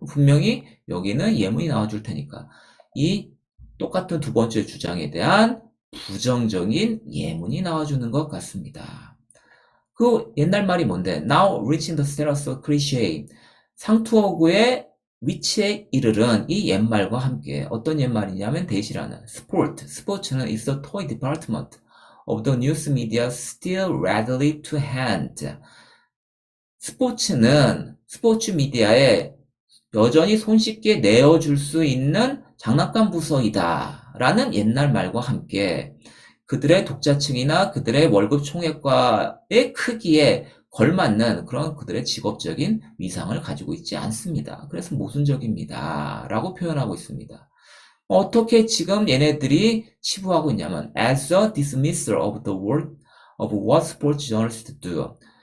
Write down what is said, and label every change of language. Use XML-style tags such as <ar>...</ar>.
<ko>분명히 여기는 예문이 나와줄 테니까. 이 똑같은 두 번째 주장에 대한 부정적인 예문이 나와주는 것 같습니다. 그 옛날 말이 뭔데?</ko> <en>Now reaching the status of cliché.</en> <ko>상투어구의 위치에 이르른 이 옛말과 함께 어떤 옛말이냐면 대시라는 sport. 스포츠는</ko> <en>is the toy department of the news media still readily to hand.</en> <ko>스포츠는 스포츠 미디어에 여전히 손쉽게 내어줄 수 있는 장난감 부서이다 라는 옛날 말과 함께 그들의 독자층이나 그들의 월급 총액과의 크기에 걸맞는 그런 그들의 직업적인 위상을 가지고 있지 않습니다. 그래서 모순적입니다. 라고 표현하고 있습니다. 어떻게 지금 얘네들이 치부하고 있냐면</ko> <en>as a dismissal of the work of what sports journalists do.</en>